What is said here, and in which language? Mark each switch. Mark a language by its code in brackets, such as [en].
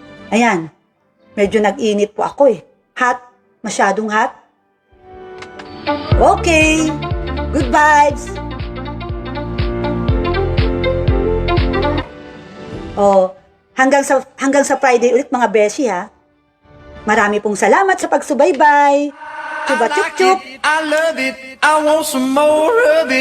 [tl] Ayan, medyo nag-init po ako eh. Hot, masyadong hot. [en] Okay, good vibes. [tl] Oh, hanggang sa Friday ulit mga beshi ha. Marami pong salamat sa pagsubaybay. Chuba chup chup. [en] I love it, I want some more of it.